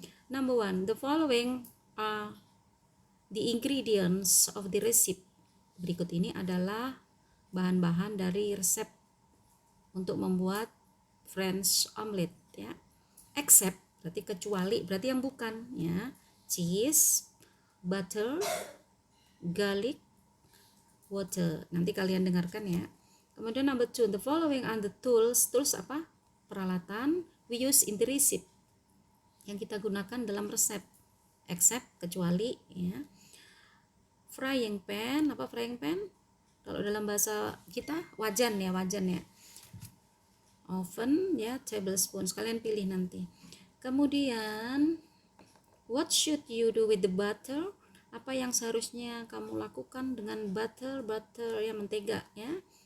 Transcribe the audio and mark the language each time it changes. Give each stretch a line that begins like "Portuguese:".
English: Number 1, the following are the ingredients of the recipe.
Indonesian: Berikut ini adalah bahan-bahan dari resep untuk membuat French omelet, ya. Except berarti kecuali, berarti yang bukan, ya.
English: Cheese, butter, garlic, water.
Indonesian: Nanti kalian dengarkan, ya. Kemudian
English: number 2, the following are the tools.
Indonesian: Tools apa? Peralatan
English: we use in the recipe,
Indonesian: yang kita gunakan dalam resep. Except, kecuali, ya. Frying pan, apa frying pan? Kalau dalam bahasa kita wajan, ya, wajan, ya. Oven, ya, tablespoon. Kalian pilih nanti. Kemudian
English: what should you do with the butter?
Indonesian: Apa yang seharusnya kamu lakukan dengan butter, ya, mentega, ya.